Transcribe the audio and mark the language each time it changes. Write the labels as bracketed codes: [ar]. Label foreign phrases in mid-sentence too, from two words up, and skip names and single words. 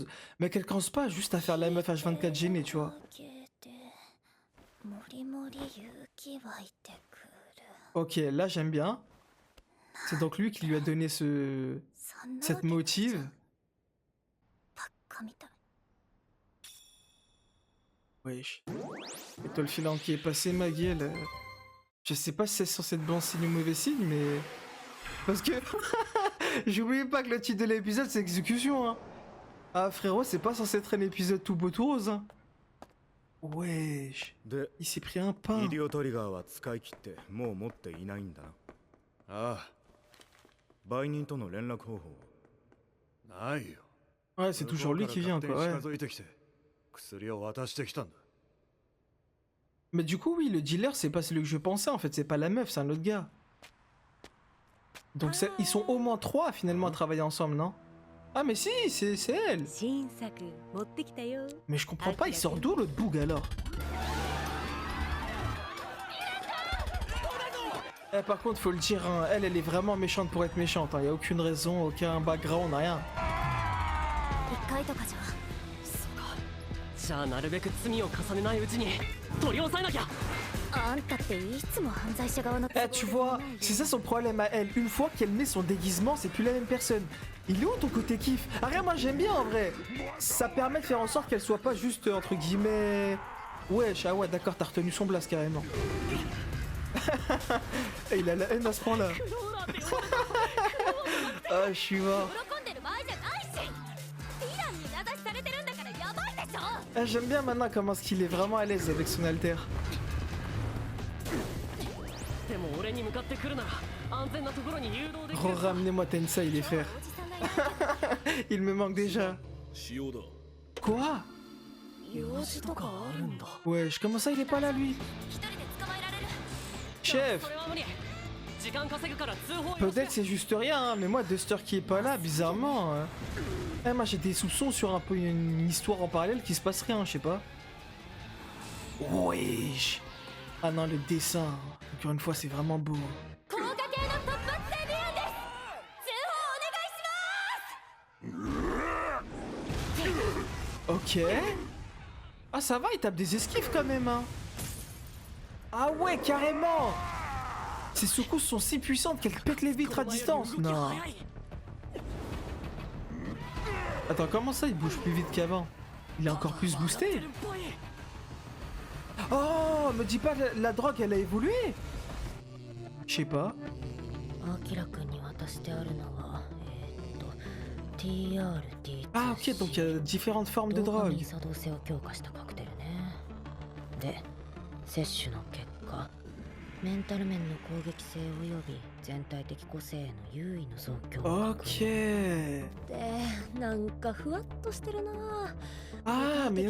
[fr] Mais qu'elle commence pas juste à faire la meuf H24 gênée, tu vois. [ja] もりもり勇気湧いてくる [fr] Ok, là j'aime bien. C'est donc lui qui lui a donné [ja] そんな [fr] cette [ja] わけ [fr] motive. [ja] ばっかみたい [fr] Wesh. Et toi le filant qui est passé, ma gueule. Je sais pas si c'est censé être bon signe ou mauvais signe, mais... Parce que... J'oubliais pas que le titre de l'épisode c'est exécution, hein. Ah frérot, c'est pas censé être un épisode tout beau tout rose, hein. Wesh. [ja] で [fr] Il s'est pris un pain. [ja] イディオトリガーは使い切ってもう持っていないんだな。ああ、売人との連絡方法はないよ。 [fr] Ouais, c'est toujours lui qui vient, quoi. Ouais. [ja] 近づいてきて薬を渡してきたんだ。 [fr] Mais du coup, oui, le dealer, c'est pas celui que je pensais, en fait. C'est pas la meuf, c'est un autre gars. Donc ils sont au moins 3 finalement à travailler ensemble, non? Ah mais si, c'est elle. [ja] 新作持ってきたよ。 [fr] Mais je comprends pas, il sort d'où l'autre boug alors? Eh, par contre, faut le dire, hein, elle est vraiment méchante pour être méchante. Hein. Y a aucune raison, aucun background, rien. [ja] 一回とかじゃじゃあなるべく罪を重ねないうちに取り押さえなきゃ。あんたっていつも犯罪者側の都合 [fr] Eh, tu vois, c'est ça son problème à elle. Une fois qu'elle met son déguisement, c'est plus la même personne. Il est où ton côté kiff? Ah, rien, moi j'aime bien en vrai. Ça permet de faire en sorte qu'elle soit pas juste entre guillemets. Wesh, ah ouais, d'accord, t'as retenu son blast carrément. Et il a la haine à ce point-là. Ah, je suis mort. [ja] 喜んでる場合じゃないしヴィランに名指しされてるんだからやばいでしょ [fr] Ah, j'aime bien maintenant comment est-ce qu'il est vraiment à l'aise avec son alter. [ja] でも俺に向かってくるなら安全なところに誘導できる。 [fr] Ramenez-moi Tensei, les frères. [ja] おじさんがいる [fr] Il me manque déjà. [ja] 塩だ。 [fr] Quoi? [ja] 用事とかあるんだ。 [fr] Wesh, comment ça il est pas là lui? [ja] 一人で捕まえられる [fr] Chef! [ja] それは無理。時間稼ぐから通報よ。 [fr] Peut-être c'est juste rien, hein, mais moi Duster qui est pas là, bizarrement. Eh, moi j'ai des soupçons sur un peu une histoire en parallèle qui se passe rien, je sais pas. Wesh! Ah non, le dessin, encore une fois, c'est vraiment beau. [ja] 高架系の突発性ヴィランです通報お願いします [fr] Ok. Ah ça va, il tape des esquives quand même, hein. Ah ouais, carrément. Ses secousses sont si puissantes qu'elles pètent les vitres à distance. Non. Attends, comment ça il bouge plus vite qu'avant? Il est encore plus boosté? Oh, me dis pas la drogue elle a évolué? Je sais pas. [ja] アキラくんに渡してあるのは TRT [fr] Ah ok, donc il y a différentes formes de [ja] ドーパミ [fr] drogue. [ja] ン作動性を強化したカクテルね。で摂取の結果メンタル面の攻撃性及び全体的個性への優位の増強を確認 [fr] Ok. [ja] でなんかふわっとしてるな。 [fr] Ah, mais